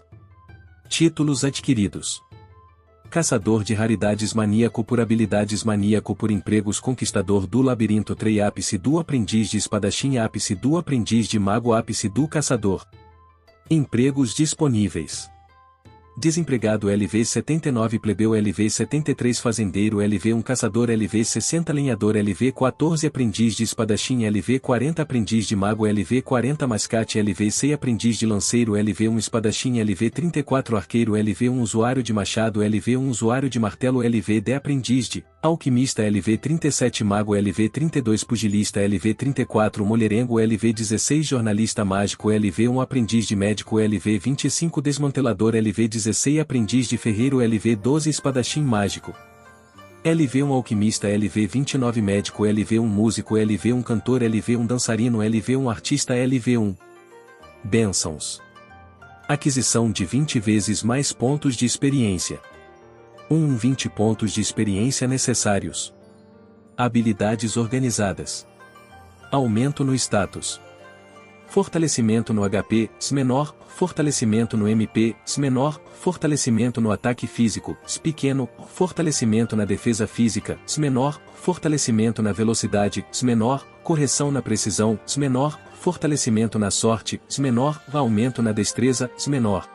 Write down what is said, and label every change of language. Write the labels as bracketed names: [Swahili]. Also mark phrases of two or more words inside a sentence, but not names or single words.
[Portuguese] Títulos adquiridos. Caçador de raridades, maníaco por habilidades, maníaco por empregos, conquistador do labirinto, trei, ápice do aprendiz de espadachim, ápice do aprendiz de mago, ápice do caçador. Empregos disponíveis. Desempregado LV 79, plebeu LV 73, fazendeiro LV 1, caçador LV 60, lenhador LV 14, aprendiz de espadachim LV 40, aprendiz de mago LV 40, mascate LV 6, aprendiz de lanceiro LV 1, espadachim LV 34, arqueiro LV 1, usuário de machado LV 1, usuário de martelo LV 10, aprendiz de alquimista LV 37, mago LV 32, pugilista LV 34, mulherengo LV 16, jornalista mágico LV 1, aprendiz de médico LV 25, desmantelador LV 16, aprendiz de ferreiro LV 12, espadachim mágico LV 1, alquimista LV 29, médico LV 1, músico LV 1, cantor LV 1, dançarino LV 1, artista LV 1. Bênçãos. Aquisição de 20 vezes mais pontos de experiência. 20 pontos de experiência necessários. Habilidades organizadas. Aumento no status. Fortalecimento no HP, S menor, fortalecimento no MP, S menor, fortalecimento no ataque físico, S pequeno, fortalecimento na defesa física, S menor, fortalecimento na velocidade, S menor, correção na precisão, S menor, fortalecimento na sorte, S menor, aumento na destreza, S menor.